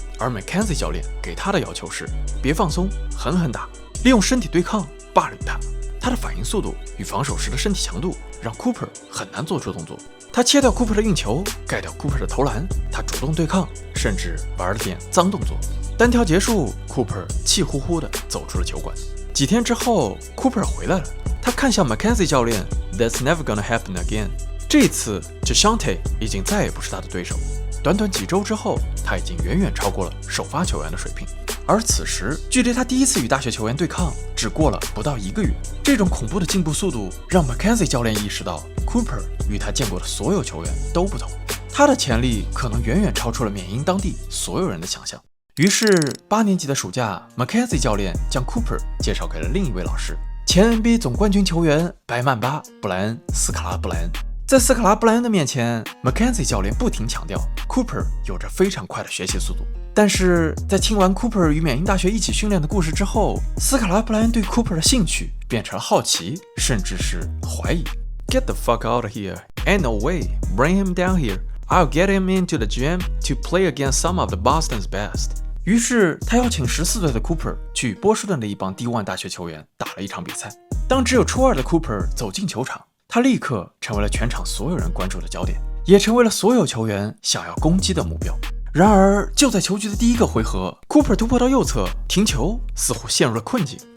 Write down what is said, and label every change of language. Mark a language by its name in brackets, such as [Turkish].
[Chinese] 而 McKenzie 教练给他的要求是：别放松，狠狠打，利用身体对抗，霸凌他。他的反应速度与防守时的身体强度让 Cooper 很难做出动作。他切掉 Cooper 的运球，盖掉 Cooper 的投篮，他主动对抗，甚至玩了点脏动作。单挑结束 ，Cooper 气呼呼地走出了球馆。几天之后 ，Cooper 回来了，他看向 McKenzie 教练 ， [English] That's never gonna happen again。 [Chinese] 这次 Jashante 已经再也不是他的对手。短短几周之后，他已经远远超过了首发球员的水平。而此时，距离他第一次与大学球员对抗只过了不到1个月。这种恐怖的进步速度让 McKenzie 教练意识到 ，Cooper 与他见过的所有球员都不同，他的潜力可能远远超出了缅因当地所有人的想象。于是，8年级的暑假 ，McKenzie 教练将 Cooper 介绍给了另一位老师，前 NBA 总冠军球员白曼巴·布莱恩·斯卡拉·布莱恩。在斯卡拉·布莱恩的面前 ，McKenzie 教练不停强调 ，Cooper 有着非常快的学习速度。但是在听完 Cooper 与缅因大学一起训练的故事之后，斯卡拉·布莱恩对 Cooper 的兴趣变成了好奇，甚至是怀疑。 [English] Get the fuck out of here! Ain't no way! Bring him down here! I'll get him into the gym to play against some of the Boston's best. [Chinese] 于是他邀请14岁的 Cooper 去波士顿的一帮 D1 大学球员打了一场比赛。当只有初2的 Cooper 走进球场，他立刻成为了全场所有人关注的焦点，也成为了所有球员想要攻击的目标。然而，就在球局的第一个回合 ，Cooper 突破到右侧停球，似乎陷入了困境。